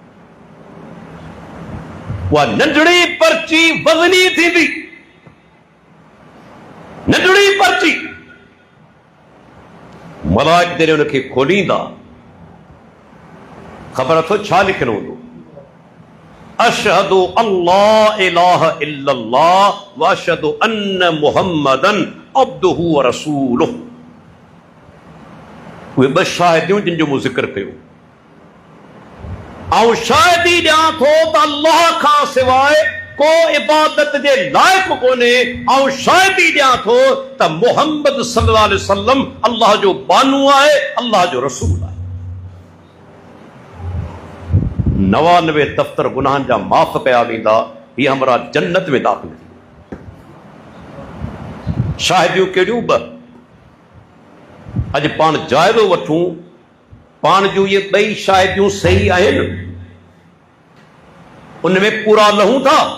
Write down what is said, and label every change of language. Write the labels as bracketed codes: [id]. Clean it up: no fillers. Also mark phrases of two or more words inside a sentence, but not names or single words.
[sd] उहा नंढड़ी पर्ची वज़नी थींदी, नंढड़ी पर्ची। मलाइक जॾहिं उनखे खोलींदा, ख़बर अथव छा लिखियलु हूंदो? [ar] أشهد أن لا إله إلا الله وأشهد أن محمدا عبده ورسوله. [sd] उहे 2 शाहिदियूं जिन जो मूं ज़िक्र कयो। ऐं शाहिदी ॾियां थो त अल्लाह खां सवाइ को इबादत जे लायक कोने ऐं शायदि ॾियां थो त मुहम्मद [ar] صلى الله عليه وسلم [sd] अल्लाह जो बानू आहे, अल्लाह जो रसूल आहे। 99 दफ़्तर गुनाहनि जा माफ़ कया वेंदा, ही हमरा जन्नत में दाख़िल थी। शाहिदियूं कहिड़ियूं ॿ। अॼु पाण जाइज़ो वठूं पाण जूं इहे ॿई शाहिदियूं सही आहिनि, उनमें पूरा लहूं था।